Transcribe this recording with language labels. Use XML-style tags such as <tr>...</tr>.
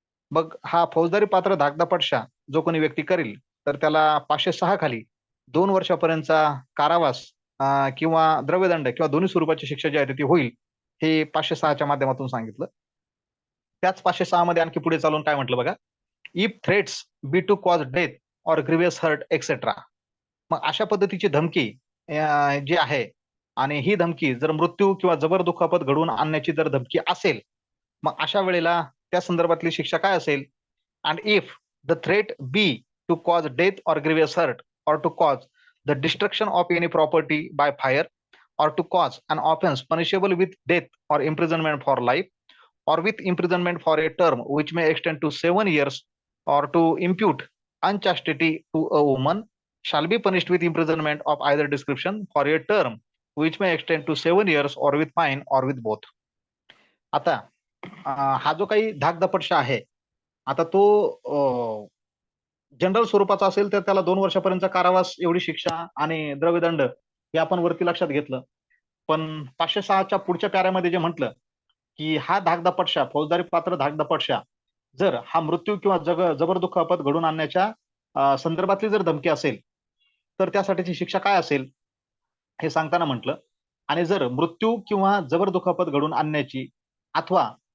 <mr>मग हा फौजदारी पात्र धाकदपटशा जो कोणी व्यक्ती करील तर त्याला 506 खाली 2 वर्षापर्यंतचा कारावास किंवा द्रव्यदंड किंवा दोन्ही स्वरूपाची शिक्षा जी आहे ती होईल, हे 506 च्या माध्यमातून सांगितलं. त्याच 506 मध्ये आणखी पुढे चालून काय म्हटलं बघा,</mr> <en>If threats be to cause death or grievous hurt et cetera.</en> <mr>मग अशा पद्धतीची धमकी जी आहे आणि ही धमकी जर मृत्यू किंवा जबर दुखापत घडवून आणण्याची जर धमकी असेल, मग अशा वेळेला त्या संदर्भातली शिक्षा काय असेल,</mr> <en>And if the threat be to cause death or grievous hurt or to cause the destruction of any property by fire or to cause an offense punishable with death or imprisonment for life or with imprisonment for a term which may extend to 7 years or to impute unchastity to a woman shall be punished with imprisonment of either description for a term which may extend to 7 years or with fine or with both.</en> <mr>आता हा जो काही धाकदपटशा आहे, आता तो general स्वरूपाचा असेल तर त्याला 2 वर्षापर्यंतचा कारावास एवढी शिक्षा आणि द्रव्यदंड हे आपण वरती लक्षात घेतलं. पण 506 च्या पुढच्या पॅरामध्ये जे म्हटलं की हा धाकदपटशा, फौजदारी पात्र धाकदपटशा जर हा मृत्यू किंवा जबर दुखापत घडून आणण्याच्या संदर्भातली जर धमकी असेल तर त्यासाठीची शिक्षा काय असेल हे सांगताना म्हटलं, आणि जर मृत्यू किंवा जबर दुखापत घडून आणण्याची अथवा</mr>